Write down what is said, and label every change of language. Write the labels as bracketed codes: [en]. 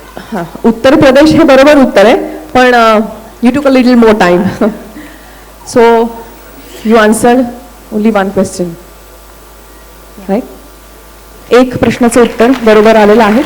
[mr] हां, उत्तर प्रदेश हे बरोबर उत्तर आहे, पण [en] you took a little more time. So you answered only one question. Right? [mr] एक प्रश्नाचं उत्तर बरोबर आलेलं आहे.